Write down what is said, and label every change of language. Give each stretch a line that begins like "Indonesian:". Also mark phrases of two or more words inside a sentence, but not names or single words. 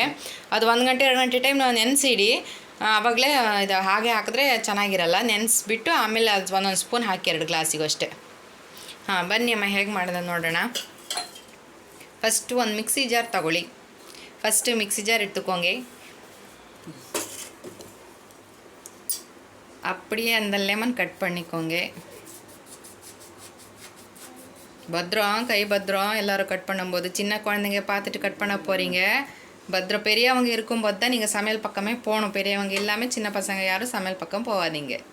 Kannada: ಅದು 1 ಗಂಟೆ 2 ಗಂಟೆ ಟೈಮ್ ನಾವು ನೆನೆಸಿಡಿ. ಆವಾಗಲೇ ಇದು ಹಾಗೆ ಹಾಕಿದ್ರೆ ಚೆನ್ನಾಗಿರಲ್ಲ. ನೆನೆಸ್ಬಿಟ್ಟು ಆಮೇಲೆ ಅದು 1 ಸ್ಪೂನ್ ಹಾಕಿ 2 ಗ್ಲಾಸಿಗೂ ಅಷ್ಟೇ. ಬನ್ನಿ ಅಮ್ಮ ಹೇಗೆ ಮಾಡೋದು ನೋಡೋಣ. ಫಸ್ಟು ಒಂದು
English: mixie jar
Kannada: ತಗೊಳ್ಳಿ.
English: first mixie jar எடுத்துக்கோங்க.
Tamil: அப்படியே அந்த
English: lemon cut
Tamil: பண்ணிக்கோங்க. பத்திரம், கை பத்திரம். எல்லோரும் கட் பண்ணும்போது சின்ன குழந்தைங்க பார்த்துட்டு கட் பண்ண போகிறீங்க. பத்திரம். பெரியவங்க இருக்கும்போது தான் நீங்கள் சமையல் பக்கமே போகணும். பெரியவங்க இல்லாமல் சின்ன பசங்க யாரும் சமையல் பக்கம் போகாதீங்க.